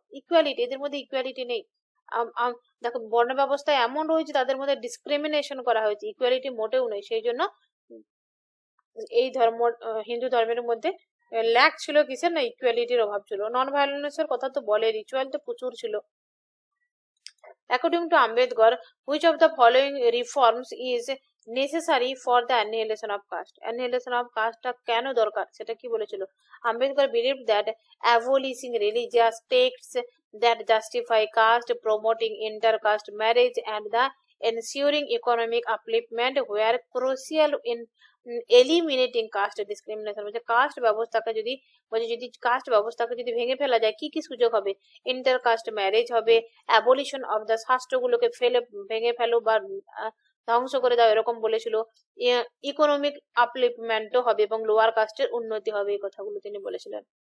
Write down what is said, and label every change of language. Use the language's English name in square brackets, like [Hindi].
[Bangla] Equality, এদের মধ্যে equality নেই। দেখো বর্ণ ব্যবস্থায় এমন রয়েছে তাদের মধ্যে ডিসক্রিমিনেশন করা হয়েছে, ইকুয়ালিটি মোটেও নেই। সেই জন্য এই ধর্ম, হিন্দু ধর্মের মধ্যে ল্যাক ছিল কিসের? না ইকুয়ালিটির অভাব ছিল। নন ভায়োলেন্সের কথা তো বলে, রিচুয়াল তো প্রচুর ছিল। [English] According to Ambedkar, which of the following reforms is necessary for the annihilation of caste? [Bangla] Annihilation of caste টা কেন দরকার সেটা কি বলেছিল? [English] Ambedkar believed that abolishing religious texts that justify caste, promoting inter-caste marriage, and the ensuring economic upliftment were crucial in eliminating caste discrimination. [Bangla] বলছে caste ব্যবস্থাকে যদি caste ব্যবস্থাকে যদি ভেঙে ফেলা যায় কি কি সুযোগ হবে? ইন্টার কাস্ট ম্যারেজ হবে, অ্যাবলিশন অফ দ্য শাস্ত্রগুলোকে ভেঙে ফেলো বা ধ্বংস করে দাও এরকম বলেছিল, ইকোনমিক আপলিফমেন্টও হবে এবং লোয়ার কাস্টের উন্নতি হবে, এই কথাগুলো তিনি বলেছিলেন।